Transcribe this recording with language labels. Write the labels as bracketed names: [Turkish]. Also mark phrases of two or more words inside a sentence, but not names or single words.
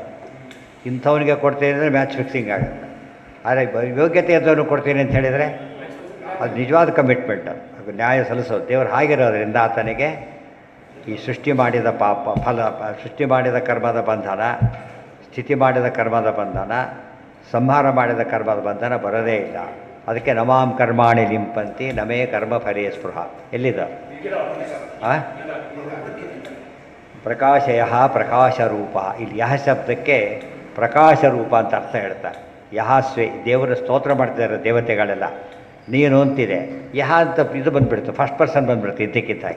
[Kannada] ಇಂಥವನಿಗೆ ಕೊಡ್ತೇನೆ ಅಂದರೆ [English] match fixing [Kannada] ಆಗುತ್ತೆ. ಆದರೆ ಯೋಗ್ಯತೆ ಇದ್ದವನು ಕೊಡ್ತೀನಿ ಅಂತ ಹೇಳಿದರೆ ಅದು ನಿಜವಾದ ಕಮಿಟ್ಮೆಂಟ್. ಅದು ನ್ಯಾಯ ಸಲ್ಲಿಸೋದು. ದೇವರು ಹಾಗಿರೋದ್ರಿಂದ ಆತನಿಗೆ ಈ ಸೃಷ್ಟಿ ಮಾಡಿದ ಪಾಪ ಫಲ, ಸೃಷ್ಟಿ ಮಾಡಿದ ಕರ್ಮದ ಬಂಧನ, ಸ್ಥಿತಿ ಮಾಡಿದ ಕರ್ಮದ ಬಂಧನ, ಸಂಹಾರ ಮಾಡಿದ ಕರ್ಮದ ಬಂಧನ ಬರೋದೇ ಇಲ್ಲ. [Sanskrit] ಅದಕ್ಕೆ ನಮಾಂ ಕರ್ಮಾಣಿ ಲಿಂಪಂತಿ ನಮೇ ಕರ್ಮ ಫಲೇ ಸ್ಪೃಹ. [Kannada] ಎಲ್ಲಿದೆ? ಪ್ರಕಾಶಯ ಪ್ರಕಾಶರೂಪ. ಇಲ್ಲಿ ಯಹ ಶಬ್ದಕ್ಕೆ ಪ್ರಕಾಶರೂಪ ಅಂತ ಅರ್ಥ ಹೇಳ್ತಾರೆ. ಯಹಾಸ್ವೇ, ದೇವರ ಸ್ತೋತ್ರ ಮಾಡ್ತಿದ್ದಾರೆ ದೇವತೆಗಳೆಲ್ಲ. ನೀನು ಅಂತಿದೆ ಯಹ ಅಂತ ಇದು ಬಂದುಬಿಡ್ತು, [English] first person [Kannada] ಬಂದುಬಿಡ್ತು ಇದ್ದಕ್ಕಿದ್ದಾಗೆ.